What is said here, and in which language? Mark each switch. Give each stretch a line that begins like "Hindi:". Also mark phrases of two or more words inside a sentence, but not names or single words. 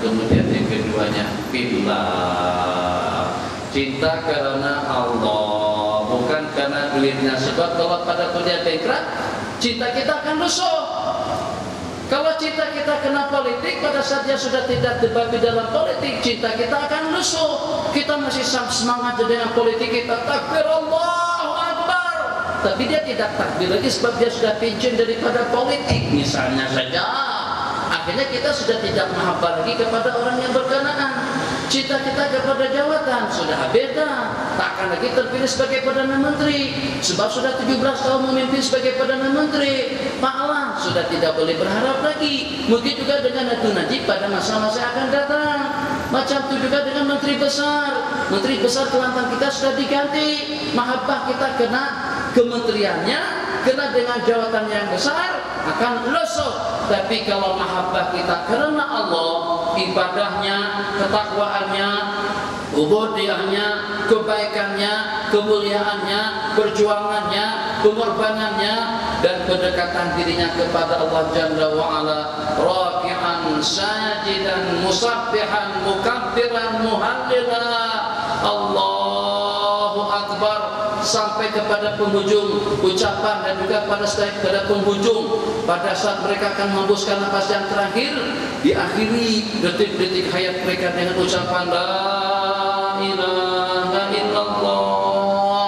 Malay: Kemudian yang keduanya, billah, cinta karena Allah, bukan karena duitnya. Sebab kalau pada dunia bengkrak, cinta kita akan lusuh. Kalau cinta kita kena politik, pada saat dia sudah tidak terbabi dalam politik, cinta kita akan lusuh. Kita masih semangat dengan politik kita, takbir
Arabic: الله أكبر,
Malay: tapi dia tidak takbir lagi sebab dia sudah pincin daripada politik misalnya saja. Akhirnya kita sudah tidak mahabbah lagi kepada orang yang berkenaan. Cinta kita kepada jawatan sudah beda, tak akan lagi terpilih sebagai Perdana Menteri sebab sudah 17 tahun memimpin sebagai Perdana Menteri. Pahala sudah tidak boleh berharap lagi. Mungkin juga dengan Datuk Najib pada masa-masa akan datang. Macam itu juga dengan Menteri Besar. Menteri Besar Kelantan kita sudah diganti. Mahabbah kita kena kementeriannya, kena dengan jawatan yang besar, akan lusuh. Tapi kalau mahabbah kita karena Allah, ibadahnya, ketakwaannya, ubudiyahnya, kebaikannya, kemuliaannya, perjuangannya, pengorbanannya, dan pendekatan dirinya kepada Allah
Arabic: جل وعلا راكعا ساجدا مسبحا مكبرا مهللا, الله أكبر,
Malay: sampai kepada penghujung ucapan dan juga pada penghujung, pada saat mereka akan menghembuskan nafas yang terakhir, diakhiri detik-detik hayat mereka dengan ucapan
Arabic: لا إله إلا الله.